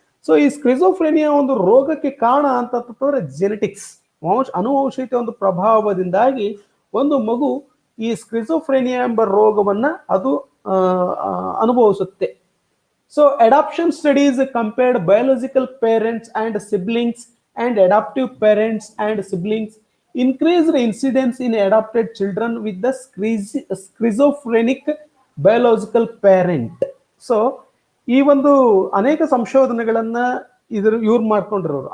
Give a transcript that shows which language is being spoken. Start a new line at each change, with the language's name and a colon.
Kannada: So ಈ ಸ್ಕ್ರಿಜೋಫ್ರೇನಿಯಾ ಒಂದು ರೋಗಕ್ಕೆ ಕಾರಣ ಅಂತಂದ್ರೆ ಜೆನೆಟಿಕ್ಸ್, ಅನುವಂಶೀಯತೆ ಒಂದು ಪ್ರಭಾವದಿಂದಾಗಿ ಒಂದು ಮಗು ಈ ಸ್ಕ್ರಿಜೋಫ್ರೇನಿಯಾ ಎಂಬ ರೋಗವನ್ನ ಅದು ಅನುಭವಿಸುತ್ತೆ.
English: So adoption studies compared biological parents and siblings and adoptive parents and siblings increased incidence in adopted children with the schizophrenic biological parent.
Kannada: So ಈ ಒಂದು ಅನೇಕ ಸಂಶೋಧನೆಗಳನ್ನ ಇವ್ರು ಮಾಡ್ಕೊಂಡಿರೋರು.